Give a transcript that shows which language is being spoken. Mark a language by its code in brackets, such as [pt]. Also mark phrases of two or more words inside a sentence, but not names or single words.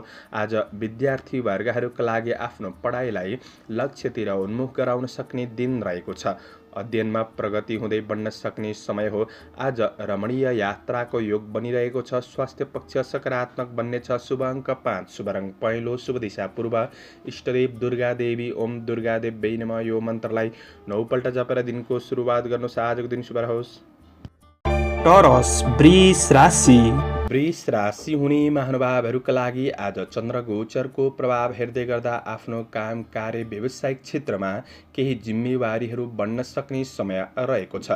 [ne] आज विद्यार्थी वर्गहरूका लागि आफ्नो पढाइलाई लक्ष्यतिर उन्मुख गराउन सक्ने दिन रहेको छ। अध्ययनमा प्रगति हुँदै बढ्न सक्ने समय हो। आज रमणीय यात्राको योग बनिरहेको छ। स्वास्थ्य पक्ष सकारात्मक बन्नेछ। शुभ अङ्क 5, शुभ रङ पहेँलो, शुभ दिशा पूर्व। इष्टदेव दुर्गा देवी, [sa] ओम दुर्गा देव्यै नमः [ne] यो मन्त्रलाई 9 पल्ट जपेर दिनको सुरुवात गर्नुहोस्। आजको दिन शुभ रहोस्। टोरस वृष राशि। वृष राशि हुने महानुभावहरूका लागि आज चन्द्र गोचरको प्रभाव हेर्दै गर्दा आफ्नो काम कार्य व्यावसायिक क्षेत्रमा केही जिम्मेवारीहरू बढ्न सक्ने समय रहेको छ।